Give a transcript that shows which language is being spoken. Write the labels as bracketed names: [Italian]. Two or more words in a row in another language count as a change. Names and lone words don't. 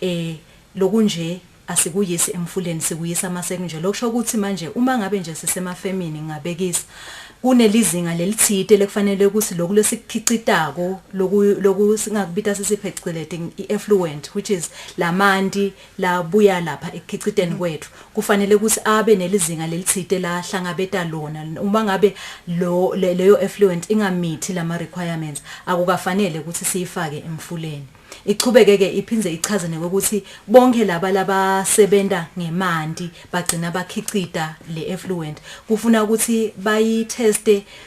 [Swati] lokunje asikuyisi emfuleni sikuyisa amaseko nje lokusho ukuthi manje uma ngabe nje sisemafemini ngabekisa kunelizinga lelithite lekufanele ukuthi lokhu lesikhicitako lokhu singakubita sisiphecelete i-effluent [English] which is [Swati] lamanti labuya lapha ekukhiciteni kwethu kufanele ukuthi abe nelizinga lelithite la hlangabeta lona uma ngabe leyo effluent ingamithi lama requirements akukafanele ukuthi siyifake emfuleni ichubeke ke iphindze ichaze ukuthi bonke laba sebenta ngemanti bagcina bakhicita le effluent kufuna ukuthi bayiteste